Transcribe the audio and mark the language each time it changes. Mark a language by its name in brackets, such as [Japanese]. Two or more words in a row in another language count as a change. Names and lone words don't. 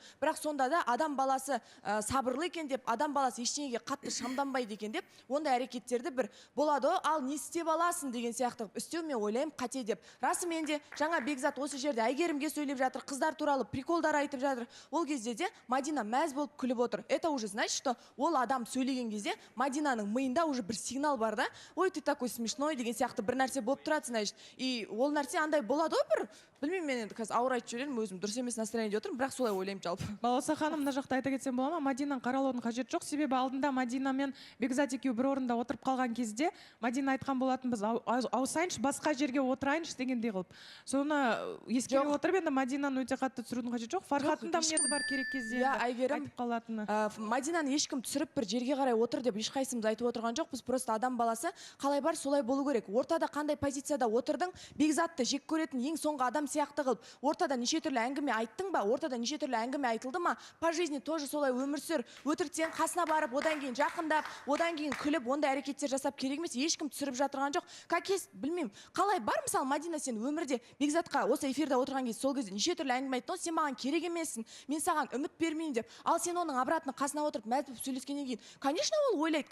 [Kazakh] Бірақ сонда да адам баласы сабырлы екен деп, адам баласы ештеңеге қатты шамданбайды екен деп, ондай әрекеттерді бір болады ғой, ал не істеп аласың деген сияқты істеу мен ойлаймын қате деп. Расымен де жаңа Бекзат осы жерде Әйгерімге сөйлеп жатыр, қыздар туралы приколдар айтып жатыр. Ол кезде де Мадина мәз болып күліп отыр. [Russian] Это уже значит, что [Kazakh] ол адам сөйлеген кезде Мадинаның миында уже бір сигнал бар да. Ой, [Russian] ты такой смешной [Kazakh] деген сияқты бір нәрсе болып тұрады, значит. И ол нәрсе андай болады ғой бір. Білмеймін, мен енді қазір ауыр айтып жүрмін, өзім дұрыс емес настроениеде отырмын, бірақ солай ойлаймын жалпы. Балауса ханым, мына жақта айта кетсем бола ма? Мадинаның қаралудың қажеті жоқ, себебі алдында Мадина мен Бекзат екеуі бір орында отырып қалған кезде Мадина айтқан болатын, біз ауысайыншы, басқа жерге отырайыншы дегендей қылып. Соны ескере отырып, енді Мадинаны өте қатты түсірудің қажеті жоқ. Фархаттың да мінезі бар керек кезде айтып қалатыны. Мадинаны ешкім түсіріп бір жерге қарай отыр деп ешқайсымыз айтып отырған жоқпыз. Просто адам баласы қалай бар солай болу керек. Ортада қандай позицияда отырдың, Бекзатты жек көретін ең соңғы адам сияқты қылып, ортада неше түрлі әңгіме айттың ба, ортада неше түрлі әңгіме айтылды ма, [Russian] по жизни тоже [Kazakh] солай өмір сүр. Өтіріктен қасына барып, одан кейін жақындап, одан кейін күліп, ондай әрекеттер жасап керек емес, ешкім түсіріп жатырған жоқ. [Russian] Как есть, білмеймін. [Kazakh] Қалай бар, мысалы, Мадина сен өмірде Бекзатқа осы эфирде отырған кезде сол кезде неше түрлі әңгіме айттың, сен маған керек емессің, мен саған үміт бермеймін деп. Ал сен оның обратно қасына отырып мәз болып сөйлескеннен кейін, конечно, ол ойлайды.